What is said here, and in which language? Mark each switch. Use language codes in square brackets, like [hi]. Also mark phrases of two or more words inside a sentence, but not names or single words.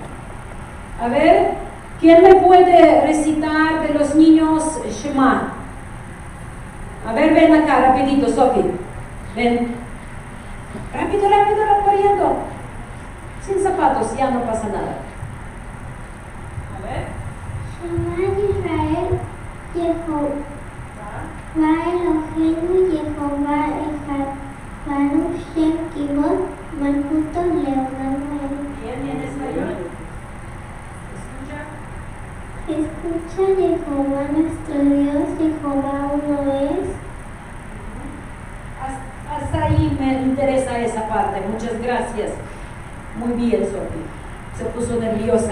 [es] A ver, ¿quién me puede recitar de los niños Shema? A ver, ven acá, rapidito, Sofi. Ven. Rápido, corriendo. Sin zapatos, ya no pasa nada. A ver. [he] שמע ישראל יהוה אלהינו יהוה אחד ברוך שם כבוד מלכותו לעולם ועד. [es] Bien, en español. Escucha, Jehová nuestro Dios, Jehová uno es. Hasta ahí me interesa esa parte. Muchas gracias. Muy bien, Sofi. Se puso nerviosa.